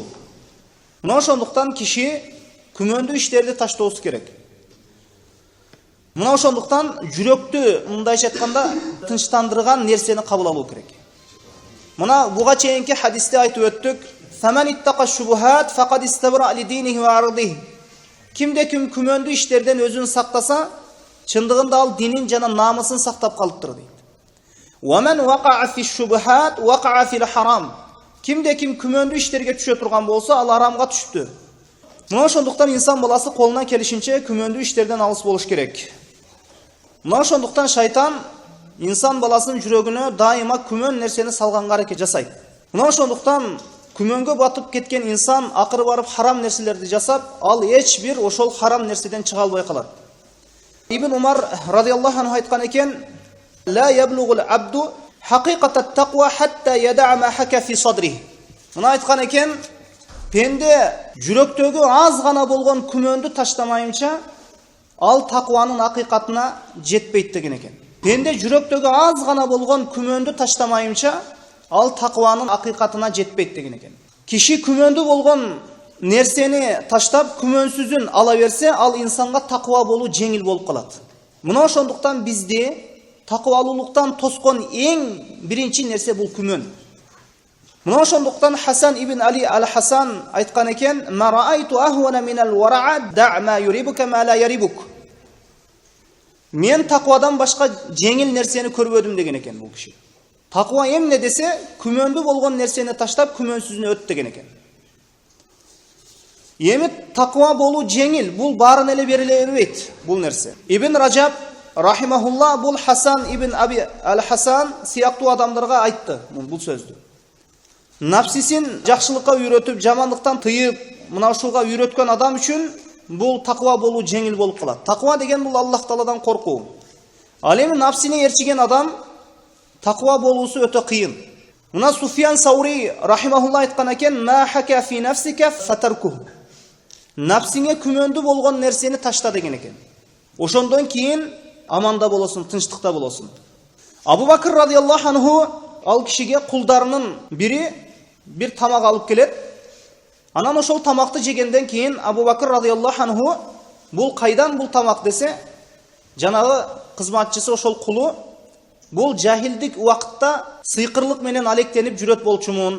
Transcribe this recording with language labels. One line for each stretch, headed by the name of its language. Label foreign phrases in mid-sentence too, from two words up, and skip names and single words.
Kyrgyz: Мына ошондуктан киши күмөндүү иштерди таштоосу керек. Мына ошондуктан жүрөктү мындайча айтканда тынчтандырган нерсени кабыл алуу керек. Мына буга чейинки хадисте айтып өттүк.
Arabic: من اتقى الشبهات فقد استبرأ لدينه وعرضه.
Kyrgyz: Кимде-ким күмөндүү иштерден өзүн сактаса, чындыгында ал динин жана намысын сактап калыптыр дейт.
Arabic: ومن وقع في الشبهات وقع في الحرام.
Kyrgyz: Кимде-ким күмөндүү иштерге түшө турган болсо, ал харамга түштү. Мына ошондуктан инсан баласы колунан келишинче күмөндүү иштерден алыс болуш керек. Мына ошондуктан шайтан инсан баласынын жүрөгүнө дайыма күмөн нерсени салганга аракет жасайт. Мына ошондуктан күмөнгө батып кеткен инсан акыры барып харам нерселерди жасап, ал эч бир ошол харам нерседен чыга албай калат. Ибн Умар
Arabic: رضي الله عنه
Kyrgyz: айткан экен:
Arabic: "لا يبلغ العبد حقيقة التقوى حتى يدع ما حاك في صدره."
Kyrgyz: Мына айткан экен, пенде жүрөктөгү аз гана болгон күмөндү таштамайынча ал такванын акыйкатына жетпейт деген экен. Пенде жүрөктөгү аз гана болгон күмөндү таштамайынча ал такванын акыйкатына жетпейт деген экен. Киши күмөндү болгон нерсени таштап күмөнсүзүн ала берсе, ал инсанга таква болуу жеңил болуп калат. Мына ошондуктан бизди таквалуулуктан тоскон эң биринчи нерсе бул күмөн. Мына ошондуктан Хасан ибн Али ал-Хасан айткан экен:
Arabic: "ما رأيت أهون من الورع دع ما يريبك ما لا يريبك."
Kyrgyz: Мен таквадан башка жеңил нерсени көрбөдүм деген экен бул киши. Таква эмне десе, күмөндү болгон нерсени таштап күмөнсүзүнө өт деген экен. Эми таква болуу жеңил, бул баарын эле бериле бербейт бул нерсе. Ибн Раджаб рахимахулла бул Хасан ибн Аби ал-Хасан сыяктуу адамдарга айтты бул сөздү. Напсисин жакшылыкка үйрөтүп, жамандыктан тыйып, мына ушуга үйрөткөн адам үчүн бул таква болуу жеңил болуп калат. Таква деген бул Аллах Тааладан коркуу. Ал эми напсини ээрчиген адам таква болуусу өтө кыйын. Мына Суфьян Саури рахимахулла айткан экен:
Arabic: "ما حاك في نفسك فاتركه."
Kyrgyz: Напсиңе күмөндү болгон нерсени ташта деген экен. Ошондон кийин аманда болосуң, тынчтыкта болосуң. Абу Бакр
Arabic: رضي الله عنه
Kyrgyz: ал кишиге кулдарынын бири бир тамак алып келет. Анан ошол тамакты жегенден кийин Абу Бакр
Arabic: رضي الله عنه
Kyrgyz: бул кайдан бул тамак десе, жанагы кызматчысы ошол кулу бул жахилдик убакытта сыйкырлык менен алектенип жүрөт болчумун.